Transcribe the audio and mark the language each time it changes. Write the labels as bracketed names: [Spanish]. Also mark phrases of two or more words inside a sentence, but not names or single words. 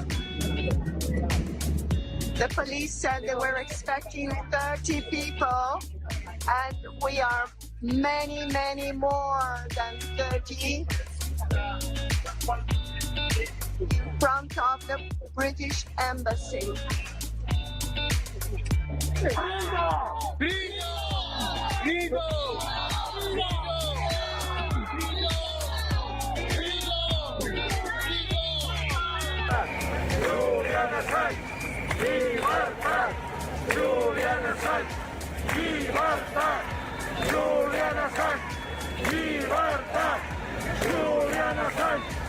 [English] The police said they were expecting 30 people, and we are many, many more than 30 in front of the British Embassy. Freedom! [Spanish] Julian Assange, libertad. Julian Assange, libertad. Julian Assange, libertad. Julian Assange.